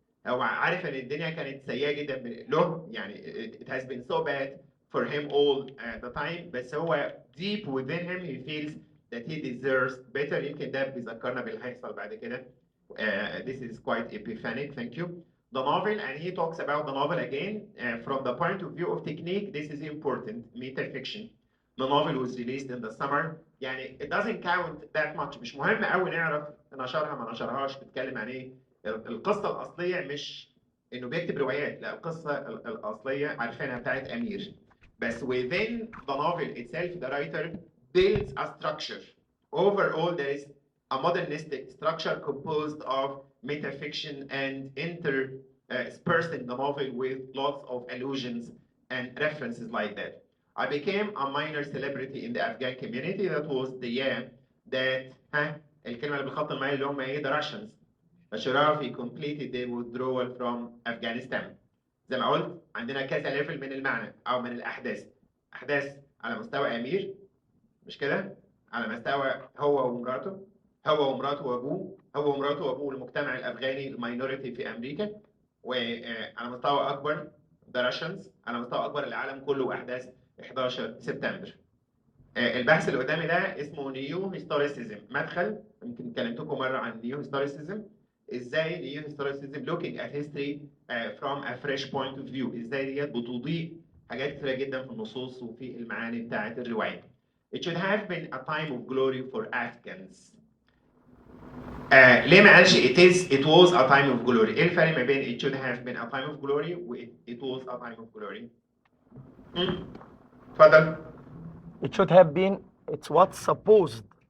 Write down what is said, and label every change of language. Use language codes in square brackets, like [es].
[ar] هو عارف ان الدنيا كانت سيئة جدا له يعني [en] it has been so bad for him all the time [ar] بس هو [en] deep within him he feels that he deserves better. [ar] يمكن ده بيذكرنا باللي هيحصل بعد كده. [en] This is quite epiphanic, thank you. The novel, and he talks about the novel again from the point of view of technique. This is important, metafiction. The novel was released in the summer. يعني it doesn't count that much. [ar] مش مهم قوي نعرف نشرها ما نشرهاش بتتكلم عن ايه. القصة الأصلية مش إنه بيكتب روايات، لا القصة الأصلية عارفينها بتاعت أمير. [en] بس within the novel itself, the writer builds a structure. Overall, there is a modernistic structure composed of metafiction and interspersing the novel with lots of allusions and references like that. I became a minor celebrity in the Afghan community. That was the year that [ar] الكلمة اللي بالخط المائي اللي هم ايه [en] the Russians. Ashrafi completed their withdrawal from Afghanistan. [ar] زي ما قلت عندنا كذا ليفل من المعنى أو من الأحداث. أحداث على مستوى أمير مش كده؟ على مستوى هو ومراته، هو ومراته وأبوه، هو ومراته وأبوه المجتمع الأفغاني الماينورتي في أمريكا، وعلى مستوى أكبر [en] the Russians، [ar] على مستوى أكبر العالم كله وأحداث 11 سبتمبر. البحث اللي قدامي ده اسمه نيو هيستوريسيزم. مدخل يمكن كلمتكم مرة عن نيو هيستوريسيزم. ازاي نيو هيستوريسيزم [en] looking at history from a fresh point of view. [ar] ازاي ديت بتضيء حاجات كتيرة جدا في النصوص وفي المعاني بتاعة الرواية. [en] It should have been a time of glory for Afghans. [ar] ليه ما قالش [en] it was a time of glory؟ [ar] ايه الفرق ما بين [en] it should have been a time of glory و it was a time of glory؟ [ar] اتفضل. [en] It should have been, it's what's supposed.